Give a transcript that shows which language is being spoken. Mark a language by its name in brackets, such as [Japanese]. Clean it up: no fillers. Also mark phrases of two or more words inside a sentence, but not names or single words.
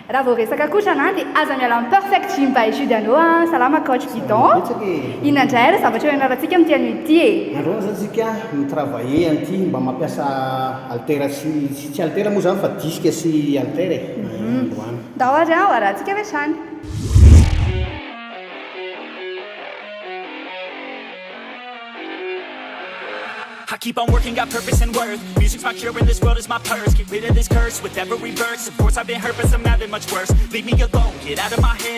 [Malagasy] raha vao resaka kotrana dia aza miala amin'ny perfect Gym By Judiano salama coach Bidon. Inona indray raha zavatra eo ianarantsika amin'ity anio ity e? Androany zany tsika mitravailler an'ity mba mampiasa altera tsy altera moa zany fa disque sy altera e. Androany. Da ohatra arahantsika avy hatrany. [English] I keep on working, got purpose and worth. Music's my cure and this world is my purse. Get rid of this curse with every verse. Of course I've been hurt, but some have it much worse. Leave me alone, get out of my head.